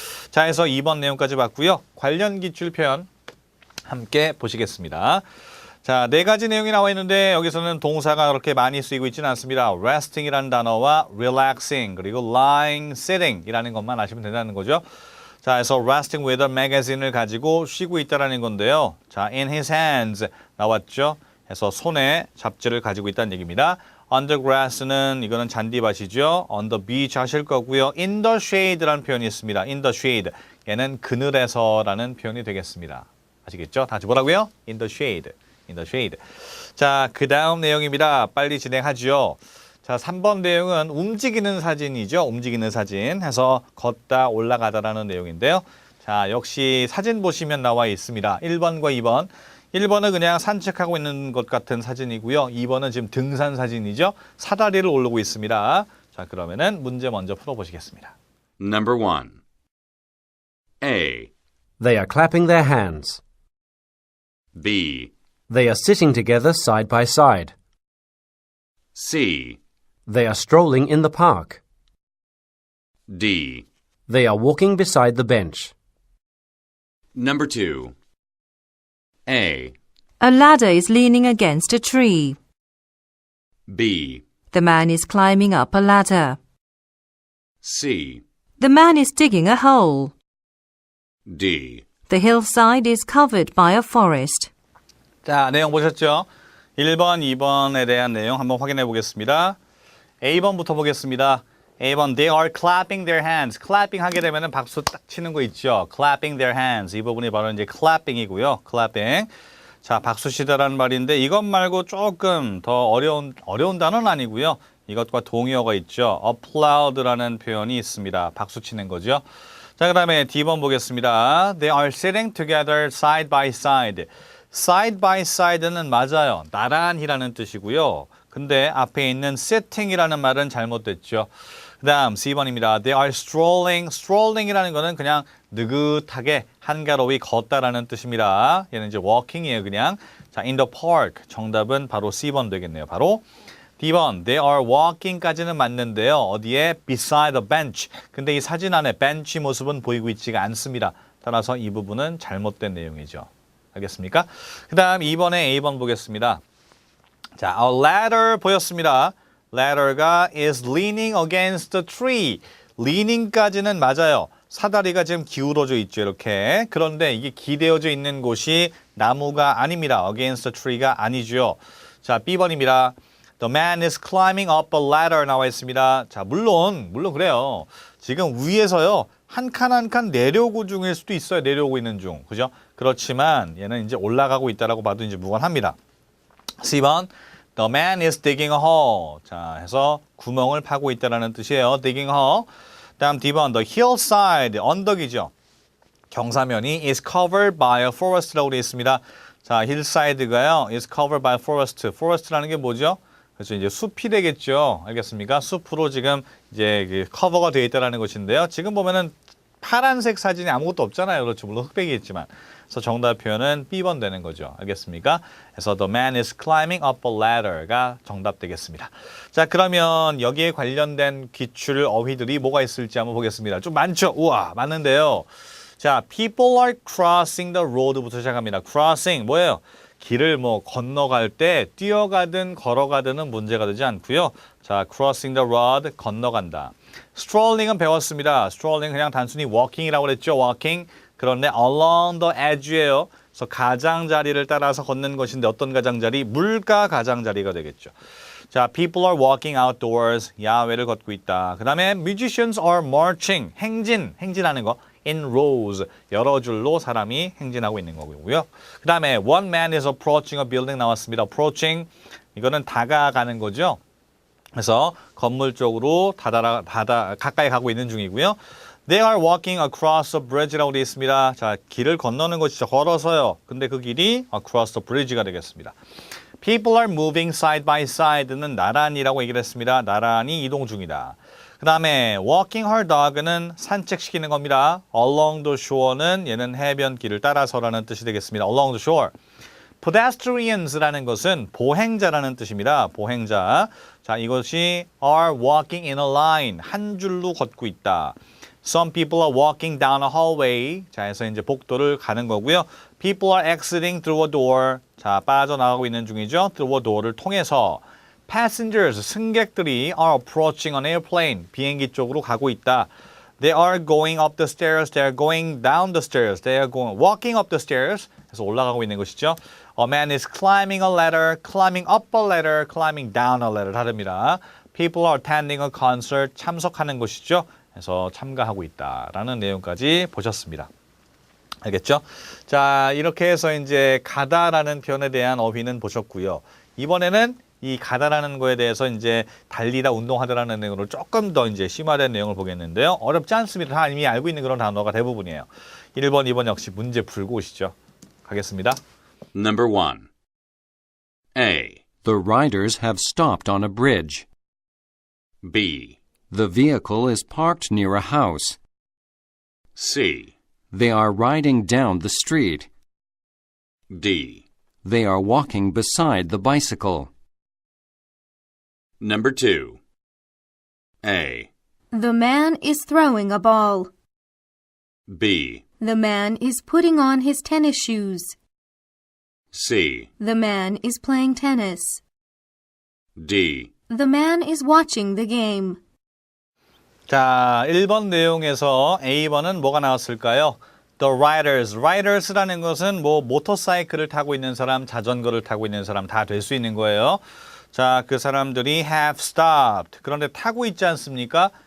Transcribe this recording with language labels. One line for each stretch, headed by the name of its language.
Korean: 자, 해서 2번 내용까지 봤고요. 관련 기출 표현 함께 보시겠습니다. 자, 네 가지 내용이 나와 있는데 여기서는 동사가 그렇게 많이 쓰이고 있지는 않습니다. resting이라는 단어와 relaxing 그리고 lying, sitting이라는 것만 아시면 된다는 거죠. 자, 그래서
English: resting with a magazine
Korean: 을 가지고 쉬고 있다라는 건데요.
English: 자, in his hands
Korean: 나왔죠. 그래서 손에 잡지를 가지고 있다는 얘기입니다.
English: under grass
Korean: 는 이거는 잔디밭이죠.
English: on the beach
Korean: 하실 거고요.
English: in the shade
Korean: 라는 표현이 있습니다.
English: in the shade.
Korean: 얘는 그늘에서라는 표현이 되겠습니다. 아시겠죠? 다 같이 뭐라고요?
English: in the shade. in the shade.
Korean: 자, 그 다음 내용입니다. 빨리 진행하죠. 자, 3번 내용은 움직이는 사진이죠. 움직이는 사진 해서 걷다 올라가다라는 내용인데요. 자, 역시 사진 보시면 나와 있습니다. 1번과 2번. 1번은 그냥 산책하고 있는 것 같은 사진이고요. 2번은 지금 등산 사진이죠. 사다리를 오르고 있습니다. 자, 그러면은 문제 먼저 풀어보시겠습니다.
English: Number 1. A, They are clapping their hands. B, They are sitting together side by side. C, They are strolling in the park. D. They are walking beside the bench. Number 2. A, A ladder is leaning against a tree. B, The man is climbing up a ladder. C, The man is digging a hole. D. The hillside is covered by a forest.
Korean: 자, 내용 보셨죠? 1번, 2번에 대한 내용 한번 확인해 보겠습니다. A번부터 보겠습니다. A번,
English: they are clapping their hands.
Korean: clapping 하게 되면 박수 딱 치는 거 있죠.
English: clapping their hands.
Korean: 이 부분이 바로 이제 clapping이고요.
English: clapping.
Korean: 자, 박수 치다라는 말인데 이것 말고 조금 더 어려운 단어는 아니고요. 이것과 동의어가 있죠. applaud라는 표현이 있습니다. 박수 치는 거죠. 자, 그 다음에 D번 보겠습니다.
English: They are sitting together side by side. side by side는
Korean: 맞아요. 나란히라는 뜻이고요. 근데 앞에 있는 sitting이라는 말은 잘못됐죠. 그 다음 C번입니다.
English: They are strolling.
Korean: strolling이라는 거는 그냥 느긋하게 한가로이 걷다라는 뜻입니다. 얘는 이제 walking이에요, 그냥.
English: 자, in the park.
Korean: 정답은 바로 C번 되겠네요. 바로 D번,
English: they are walking
Korean: 까지는 맞는데요. 어디에?
English: beside a bench.
Korean: 근데 이 사진 안에 벤치 모습은 보이고 있지가 않습니다. 따라서 이 부분은 잘못된 내용이죠. 알겠습니까? 그 다음 2번에 A번 보겠습니다. 자,
English: a ladder
Korean: 보였습니다.
English: ladder가 is leaning against the tree.
Korean: leaning까지는 맞아요. 사다리가 지금 기울어져 있죠, 이렇게. 그런데 이게 기대어져 있는 곳이 나무가 아닙니다.
English: against the tree
Korean: 가 아니죠. 자, B번입니다.
English: The man is climbing up a ladder
Korean: 나와 있습니다. 자, 물론 그래요. 지금 위에서요. 한 칸 한 칸 내려오고 중일 수도 있어요. 내려오고 있는 중. 그죠? 그렇지만 얘는 이제 올라가고 있다라고 봐도 이제 무관합니다. C번.
English: The man is digging a hole.
Korean: 자, 해서 구멍을 파고 있다라는 뜻이에요.
English: digging a hole.
Korean: 다음 D번.
English: The hillside.
Korean: 언덕이죠. 경사면이
English: is covered by a forest라고
Korean: 되어 있습니다.
English: 자, hillside가요. is covered by forest. forest라는 게
Korean: 뭐죠? 그래서 이제 숲이 되겠죠. 알겠습니까? 숲으로 지금 이제 커버가 되어 있다는 것인데요. 지금 보면은 파란색 사진이 아무것도 없잖아요. 그렇죠. 물론 흑백이겠지만. 그래서 정답 표현은 B번 되는 거죠. 알겠습니까?
English: 그래서 the man is climbing up a ladder가
Korean: 정답 되겠습니다. 자, 그러면 여기에 관련된 기출 어휘들이 뭐가 있을지 한번 보겠습니다. 좀 많죠? 우와, 많은데요.
English: 자, people are crossing the road부터 시작합니다. crossing
Korean: 뭐예요? 길을 뭐 건너갈 때 뛰어가든 걸어가든은 문제가 되지 않고요.
English: 자, crossing the road,
Korean: 건너간다. strolling은 배웠습니다. strollling 그냥 단순히 walking이라고 그랬죠.
English: walking.
Korean: 그런데
English: along the edge예요.
Korean: 그래서 가장자리를 따라서 걷는 것인데 어떤 가장자리? 물가 가장자리가 되겠죠.
English: 자, people are walking outdoors.
Korean: 야외를 걷고 있다.
English: 그 다음에 musicians are marching.
Korean: 행진하는 거.
English: in rows.
Korean: 여러 줄로 사람이 행진하고 있는 거고요.
English: 그 다음에 one man is approaching a building 나왔습니다.
Korean: approaching. 이거는 다가가는 거죠. 그래서 건물 쪽으로 가까이 가고 있는 중이고요.
English: They are walking across a bridge라고 되어 있습니다.
Korean: 자, 길을 건너는 것이죠. 걸어서요. 근데 그 길이
English: across the bridge
Korean: 가 되겠습니다.
English: People are moving side by side는 나란히라고 얘기를 했습니다.
Korean: 나란히 이동 중이다.
English: 그 다음에 walking her dog는
Korean: 산책시키는 겁니다.
English: along the shore
Korean: 는 얘는 해변길을 따라서라는 뜻이 되겠습니다.
English: along the shore.
Korean: pedestrians라는 것은 보행자라는 뜻입니다. 보행자.
English: 자,
Korean: 이것이
English: are walking in a line.
Korean: 한 줄로 걷고 있다.
English: Some people are walking down a hallway.
Korean: 자, 해서 이제 복도를 가는 거고요.
English: People are exiting through a door.
Korean: 자, 빠져나가고 있는 중이죠.
English: through a door를 통해서. Passengers,
Korean: 승객들이
English: are approaching an airplane.
Korean: 비행기 쪽으로 가고 있다.
English: They are going up the stairs. They are going down the stairs. They are walking up the stairs.
Korean: 그래서 올라가고 있는 것이죠.
English: A man is climbing a ladder, climbing up a ladder, climbing down a ladder.
Korean: 다릅니다.
English: People are attending a concert.
Korean: 참석하는 것이죠. 그래서 참가하고 있다라는 내용까지 보셨습니다. 알겠죠? 자, 이렇게 해서 이제 가다라는 표현에 대한 어휘는 보셨고요. 이번에는 이 가다라는 거에 대해서 이제 달리다, 운동하다라는 내용으로 조금 더 이제 심화된 내용을 보겠는데요. 어렵지 않습니다. 다 이미 알고 있는 그런 단어가 대부분이에요. 1번, 2번 역시 문제 풀고 오시죠. 가겠습니다.
English: Number 1. A. The riders have stopped on a bridge. B. The vehicle is parked near a house. C. They are riding down the street. D. They are walking beside the bicycle. Number 2. A. The man is throwing a ball. B. The man is putting on his tennis shoes. C. The man is playing tennis. D. The man is watching the game.
Korean: 자, 1번 내용에서 A번은 뭐가 나왔을까요? The riders라는 것은 뭐 모터사이클을 타고 있는 사람, 자전거를 타고 있는 사람 다 될 수 있는 거예요. 자, 그 사람들이
English: have stopped.
Korean: 그런데 타고 있지 않습니까?